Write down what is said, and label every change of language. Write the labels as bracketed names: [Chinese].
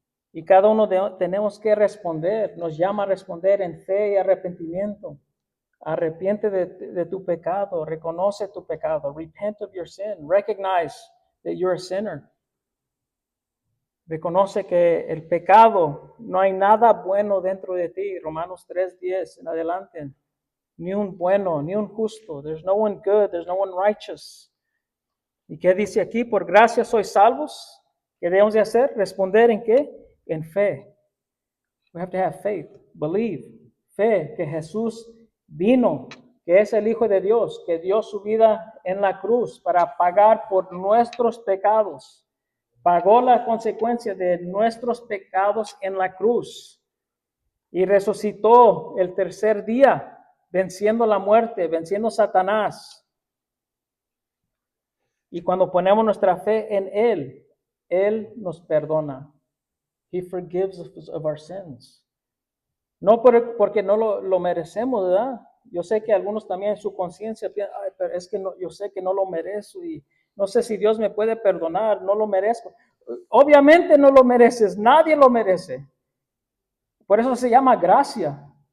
[Spanish] Y cada uno tenemos que responder, nos llama a responder en fe y arrepentimiento. Arrepiente de tu pecado, reconoce tu pecado, [English] repent of your sin, recognize that you're a sinner. [Spanish] Reconoce que el pecado, no hay nada bueno dentro de ti. Romanos 3:10 en adelante. Ni un bueno, ni un justo. [English] There's no one good, there's no one righteous. [Spanish] ¿Y qué dice aquí? Por gracia sois salvos. ¿Qué debemos de hacer? ¿Responder en qué? En fe. [English] We have to have faith, believe. [Spanish] Fe, que Jesús vino, que es el Hijo de Dios, que dio su vida en la cruz para pagar por nuestros pecados. Pagó la consecuencia de nuestros pecados en la cruz y resucitó el tercer día, venciendo la muerte, venciendo Satanás. Y cuando ponemos nuestra fe en Él nos perdona. [English] He forgives us of our sins. [Spanish] No porque no lo merecemos, ¿verdad? Yo sé que algunos también en su conciencia piensan, pero es que yo sé que no lo merezco y no sé si Dios me puede perdonar, no lo merezco. Obviamente no lo mereces, nadie lo merece. Por eso se llama gracia.